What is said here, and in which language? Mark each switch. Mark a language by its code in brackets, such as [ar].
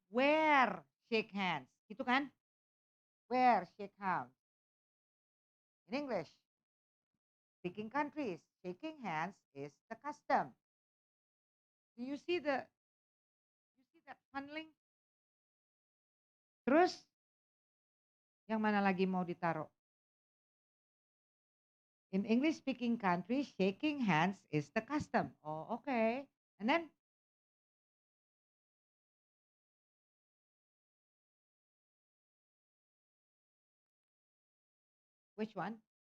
[en] Where shake hands? [id] Gitu kan? [en] Where shake hands? In English, speaking countries, shaking hands is the custom. Do you see that funneling? [id] Terus yang mana lagi mau ditaruh? [en] In English speaking countries, shaking hands is the custom. Oh, okay. And then which one?